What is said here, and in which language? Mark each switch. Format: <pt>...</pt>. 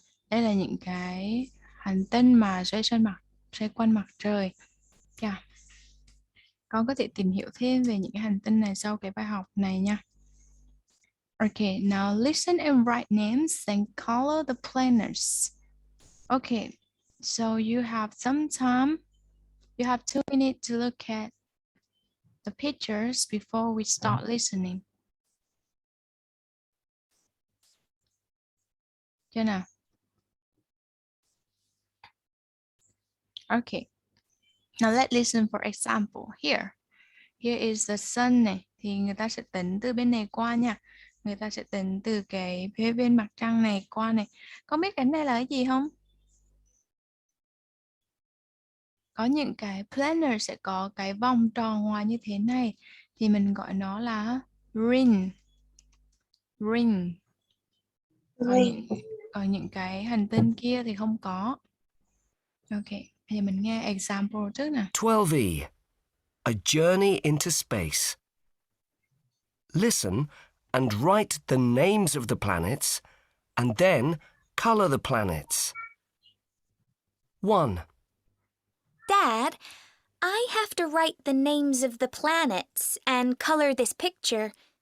<vi>Đây là những cái hành tinh mà xoay quanh mặt trời. Yeah. Con có thể tìm hiểu thêm về những cái hành tinh này sau cái bài học này nha.</vi> <en>Okay, now listen and write names and color the planets. Okay, so you have some time. You have 2 minutes to look at the pictures before we start listening.</en> <vi>Chưa nào?</vi> <en>Okay. Now let's listen for example. Here is the sun này.</en> <vi>Thì người ta sẽ tính từ bên này qua nha. Người ta sẽ tính từ cái phía bên mặt trăng này qua này. Con biết cái này là cái gì không? Có những cái planet sẽ có cái vòng tròn ngoài như thế này. Thì mình gọi nó là ring. Ring. Còn những cái hành tinh kia thì không có. Ok, bây giờ mình nghe example trước nè.</vi> <en>12E. A journey into space. Listen and write the names of the planets and then colour the planets. 1. Dad, I have to write the names of the planets and color this picture.</en>